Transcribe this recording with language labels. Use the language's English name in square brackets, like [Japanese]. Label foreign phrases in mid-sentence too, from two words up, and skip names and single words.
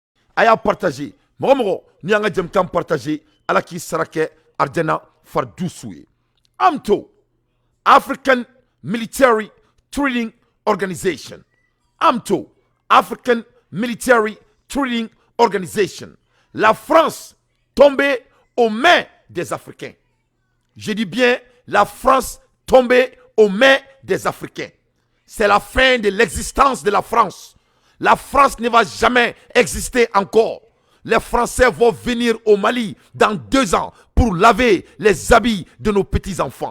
[Bambara] a y'a partagé mɔgɔ mɔgɔ ni y'an ka jɛmukan partagé ala k'i sara kɛ arjana fardusu ye AMTO African Military Training Organization AMTO African Military Training Organization. [French] La France tombée aux mains des Africains. Je dis bien la France tombée aux mains des Africains. C'est la fin de l'existence de la France. La France ne va jamais exister encore. Les Français vont venir au Mali dans 2 ans pour laver les habits de nos petits-enfants.